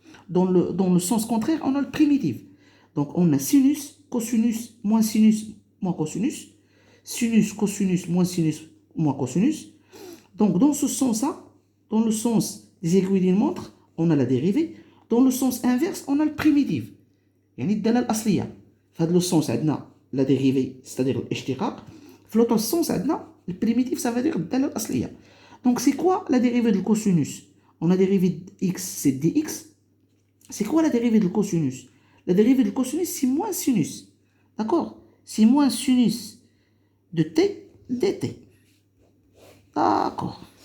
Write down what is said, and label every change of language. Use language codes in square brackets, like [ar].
[fr] Dans le sens contraire, on a le primitif. Donc on a sinus, cosinus, moins cosinus, sinus, cosinus, moins cosinus. Donc dans ce sens-là, dans le sens des aiguilles d'une montre, on a la dérivée. Dans le sens inverse, on a le primitif. [ar] يعني الدالة الأصلية. في هذا السونس عندنا [fr] la dérivée, c'est-à-dire [ar] الاشتقاق. [fr] في l'autre sens عندنا le primitif, ça veut dire [ar] الدالة الأصلية. [fr] Donc c'est quoi la dérivée de cosinus? On a dérivée de x, c'est dx. C'est quoi la dérivée de cosinus? La dérivée de cosinus, c'est moins sinus. D'accord? C'est moins sinus de t dt. D'accord.